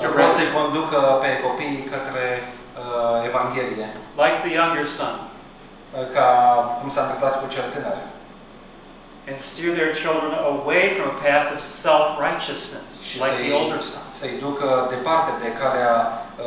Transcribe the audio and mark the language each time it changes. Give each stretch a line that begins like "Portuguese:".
Romanian: să-i conducă pe copii către Evanghelie.
English: Like the younger son.
Romanian: Ca cum s-a întâmplat cu cel tânăr.
English: And steer their children away from a path of self-righteousness,
Romanian: și
English: like the older son.
Romanian: Să-i ducă departe de calea